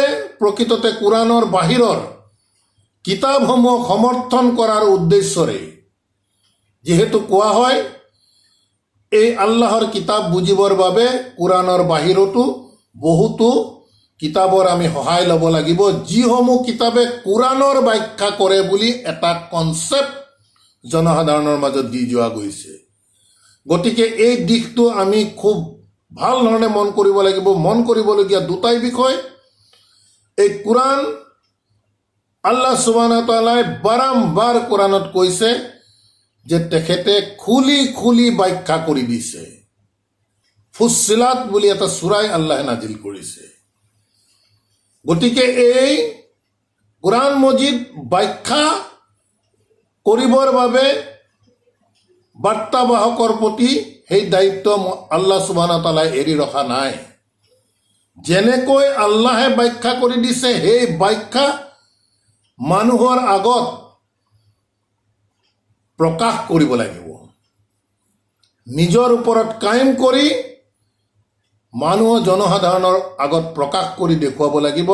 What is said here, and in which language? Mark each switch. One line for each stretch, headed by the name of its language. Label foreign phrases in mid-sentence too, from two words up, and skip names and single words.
Assamese: প্ৰকৃততে কোৰাণৰ বাহিৰৰ কিতাপসমূহক সমৰ্থন কৰাৰ উদ্দেশ্যৰে, যিহেতু কোৱা হয় এই আল্লাহৰ কিতাপ বুজিবৰ বাবে কোৰাণৰ বাহিৰতো বহুতো কিতাপৰ আমি সহায় ল'ব লাগিব, যিসমূহ কিতাপে কোৰাণৰ ব্যাখ্যা কৰে বুলি এটা কনচেপ্ট জনসাধাৰণৰ মাজত দি যোৱা গৈছে। গতিকে এই দিশটো আমি খুব ভাল ধৰণে মন কৰিব লাগিব। মন কৰিবলগীয়া দুটাই বিষয়। এই কোৰাণ
Arabic: الله سبحانه وتعالى
Assamese: বাৰম্বাৰ কোৰাণত কৈছে যে তেখেতে খুলি খুলি ব্যাখ্যা কৰি দিছে। ফুssilat বুলি এটা সূৰাই আল্লাহে নাজিল কৰিছে। গতিকে এই কোৰাণ মজিদ ব্যাখ্যা কৰিবৰ বাবে বাৰ্তাবাহকৰ প্ৰতি সেই দায়িত্ব
Arabic: الله سبحانه وتعالى
Assamese: এৰি ৰখা নাই। যেনেকৈ আল্লাহে ব্যাখ্যা কৰি দিছে সেই ব্যাখ্যা মানুহৰ আগত প্ৰকাশ কৰিব লাগিব। নিজৰ ওপৰত কায়েম কৰি মানুহৰ জনসাধাৰণৰ আগত প্ৰকাশ কৰি দেখুৱাব লাগিব।